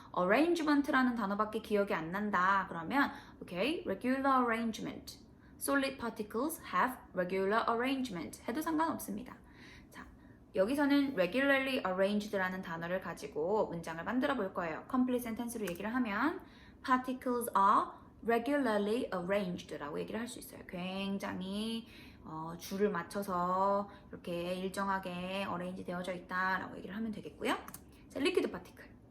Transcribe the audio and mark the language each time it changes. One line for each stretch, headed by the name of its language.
Korean: arrangement라는 단어밖에 기억이 안 난다.
English: 그러면 okay, regular arrangement. Solid particles have regular arrangement
Korean: 해도 상관없습니다. 자, 여기서는 regularly arranged라는 단어를 가지고 문장을 만들어 볼 거예요. complete sentence로 얘기를 하면
English: particles are regularly arranged
Korean: 라고 얘기를 할 수 있어요. 굉장히 줄을 맞춰서 이렇게 일정하게 어레인지 되어져 있다라고 얘기를 하면 되겠고요. 자, 리퀴드 파티클.